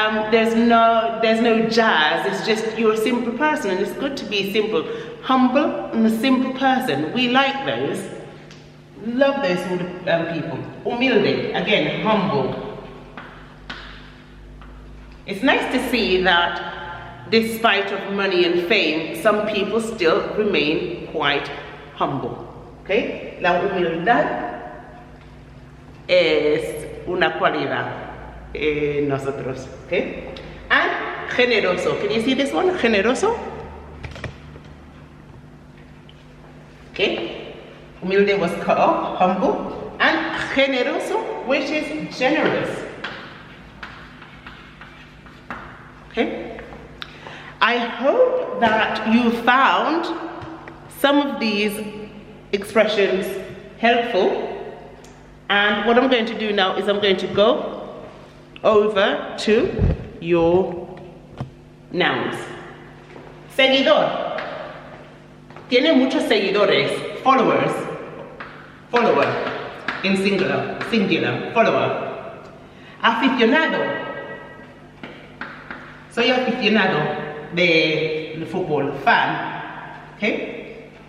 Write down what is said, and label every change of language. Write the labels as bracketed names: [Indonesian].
[English] There's no jazz. It's just you're a simple person, and it's good to be simple, humble, and a simple person. We like those. Love those sort of people. Humilde. Again, humble. It's nice to see that. Despite of money and fame, some people still remain quite humble. Okay? [Spanish] La humildad es una cualidad en nosotros. [English] Okay? And generoso. Can you see this one? Generoso. Okay? Humilde was cut off. Humble. And generoso, which is generous. Okay? I hope that you found some of these expressions helpful. And what I'm going to do now is I'm going to go over to your nouns. [Spanish] Seguidor. Tiene muchos seguidores. [English] Followers. Follower. In singular. Singular. Follower. Aficionado. [Spanish] Soy aficionado de fútbol, fan. Okay?